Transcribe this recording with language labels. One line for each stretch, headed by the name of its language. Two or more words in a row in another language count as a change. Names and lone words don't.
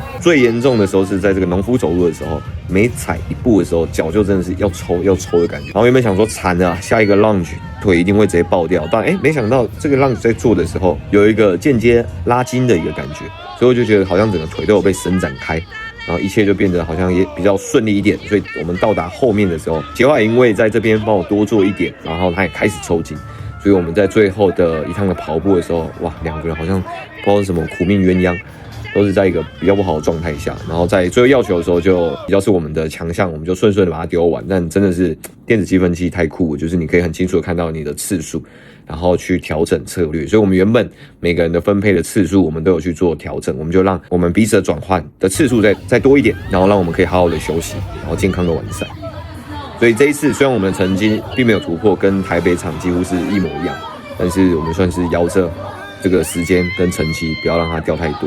Chinese: 最嚴重的時候是在這個農夫走路的時候，每踩一步的時候，腳就真的是要抽的感覺。然後原本想說慘了，下一個 lunge 腿一定會直接爆掉，但沒想到這個 lunge 在做的時候有一個間接拉筋的一個感覺，所以我就覺得好像整個腿都有被伸展開。然後一切就變得好像也比較順利一點，所以我們到達後面的時候，傑華也因為在這邊幫我多做一點，然後他也開始抽筋，所以我們在最後的一趟的跑步的時候，哇，2個人好像不知道是什麼苦命鴛鴦，都是在一個比較不好的狀態下，然後在最后要球的時候就比較是我們的強项，我們就順的把它丟完，但真的是電子積分器太酷了，就是你可以很清楚的看到你的次數，然後去調整策略，所以我們原本每個人的分配的次數，我们都有去做調整，我們就讓我們彼此的轉換的次數再多一點，然後讓我們可以好好的休息，然後健康的完賽。所以這一次雖然我們的成績並沒有突破，跟台北場幾乎是一模一樣，但是我們算是搖着這個時間跟成績，不要讓它掉太多。